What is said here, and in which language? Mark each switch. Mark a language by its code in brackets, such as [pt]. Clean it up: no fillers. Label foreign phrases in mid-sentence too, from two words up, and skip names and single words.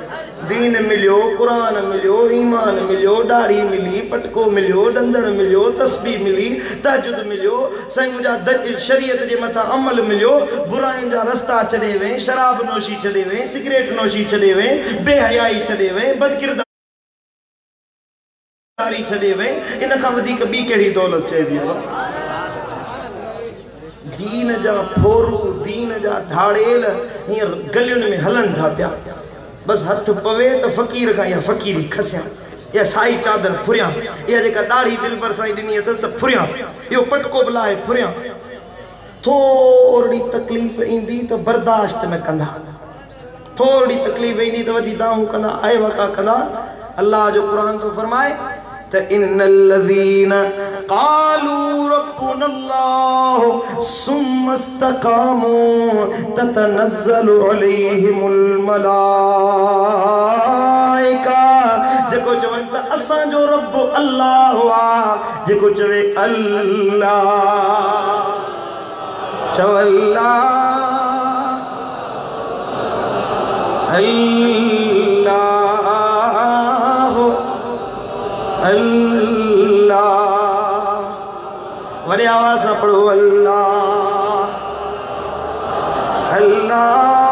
[sd] दीन मिलियो, कुरान मिलियो, ईमान मिलियो, दाढ़ी मिली, पटको मिलियो, डंदड़ मिलियो, तस्बीह मिली, तहजुद मिलियो, साईं मुंहिंजा शरीयत जे मथां अमल मिलियो, बुराइयुनि जा रस्ता छॾे वई, शराब नोशी छॾे वई, सिगरेट नोशी छॾे वई, बेहयाई छॾे वई, बदकिरदारी छॾे वई। इन खां वधीक ॿी कहिड़ी दौलत चइबी आहे? दीन जा फोरू, दीन जा धाड़ेल हींअर गलियुनि में हलनि था पिया। बस हथ पवे तो फकीर का या फकीरी खसिया, या साई चादर फुरिया, या जेका दाढ़ी दिलबर साईं ॾिनी अथसि त फुरिया, इहो पटको बि लाहे फुरिया। थोरी तकलीफ़ ईंदी त बर्दाश्त न कंदा, थोरी तकलीफ़ ईंदी त वठी दाऊं कंदा, आए वका कंदा। अल्लाह जो कुरान तो फरमाए त [ar] إن الذين قالوا ربنا الله ثم استقاموا تتنزل عليهم الملائكة. [sd] जेको चवनि त असांजो रब अल्लाह आ, जेको चवे अल्लाह, चव अल्लाह अल्लाह अल्लाह, वॾे आवाज़ सां पढ़ो अल्लाह अल्लाह।